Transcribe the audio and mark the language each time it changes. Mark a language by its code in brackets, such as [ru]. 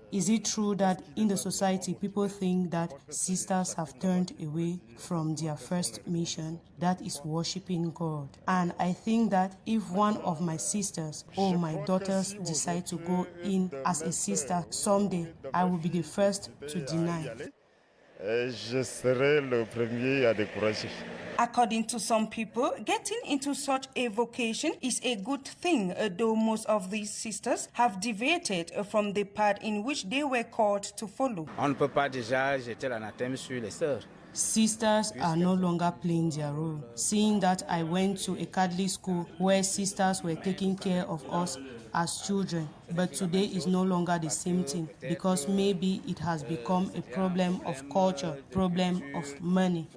[en] Is it true that in the society people think that sisters have turned away from their first mission, that is worshiping God? And I think that if one of my sisters or my daughters decide to go in as a sister someday, I will be the first to deny. [fr] Je serai le premier à décourager. [en] According to some people, getting into such a vocation is a good thing, though most of these sisters have deviated from the path in which they were called to follow. [fr] On ne peut pas déjà jeter l'anathème sur les sœurs. [en] Sisters are no longer playing their role. Seeing that I went to a Catholic school where sisters were taking care of us as children, but today is no longer the same thing, because maybe it has become a problem of culture, problem of money.